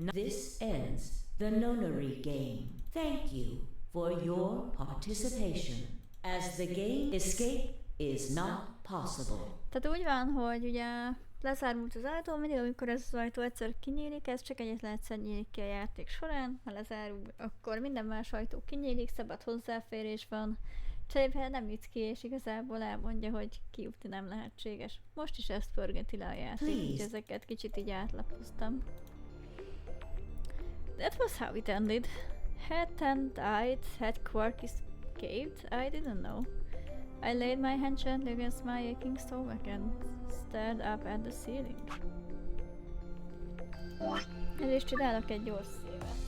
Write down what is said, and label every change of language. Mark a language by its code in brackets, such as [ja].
[en] This ends the nonary game. Thank you for your participation, as the game escape is not possible. [hu] Tehát úgy van, hogy ugye lezárult az ajtó, mindig amikor ez az ajtó egyszer kinyílik, ez csak egyetlen egyszer nyílik ki a játék során, ha lezárul, akkor minden más ajtó kinyílik, szabad hozzáférés van, cserébe nem nyitsz ki, és igazából elmondja, hogy kijutni nem lehetséges. Most is ezt pörgeti le a játék, úgyhogy ezeket kicsit így átlapoztam. [en] That was how it ended. Had 10 died, had Quark escaped, I didn't know. I laid my hand gently against my aching stomach and stared up at the ceiling. [hu] És csinálok egy gyors szívet.